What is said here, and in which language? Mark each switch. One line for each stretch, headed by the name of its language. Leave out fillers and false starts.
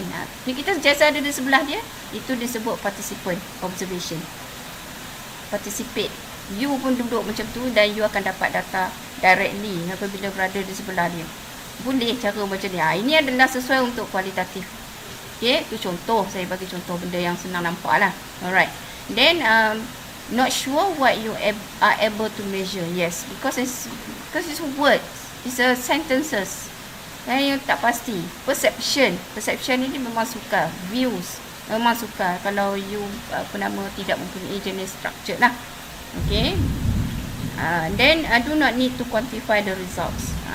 Malay: Jadi kita sentiasa ada di sebelah dia, itu disebut participant observation. Participate. You pun duduk macam tu dan you akan dapat data directly apabila berada di sebelah dia. Boleh cara macam ni. Ini adalah sesuai untuk kualitatif. Okay, itu contoh. Saya bagi contoh benda yang senang nampak lah. Alright.
English: Then, not sure what you are able to measure. Yes, because it's words. It's sentences.
Malay: Yang tak pasti. Perception ini memang sukar. Views memang sukar. Kalau you tidak mempunyai jenis structure lah. Okay.
English: Then do not need to quantify the results.